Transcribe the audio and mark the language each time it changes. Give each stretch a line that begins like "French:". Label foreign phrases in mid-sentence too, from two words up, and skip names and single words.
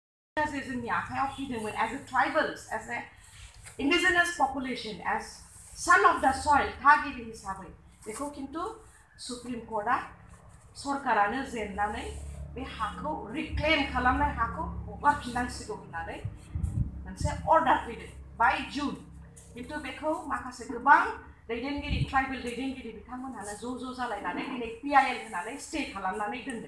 Bodo: जोंनि आखायाव फैदोंमोन
English: as a tribals, as a indigenous population, as son of the soil,
Bodo: थागिबि हिसाबै बेखौ खिन्थु सुप्रिम कर्टआ सरकारानो जेननानै बे हाखौ रिक्लेम खालामनाय हाखौ हगारफिननांसिगौ होननानै मोनसे अर्डार फैदों बाय जुन। खिन्थु बेखौ माखासे गोबां दैदेनगिरि ट्राइबेल दैदेनगिरि बिथांमोनहानो ज' जालायनानै दिनै PIL होनानै स्टे खालामनानै दोनदों।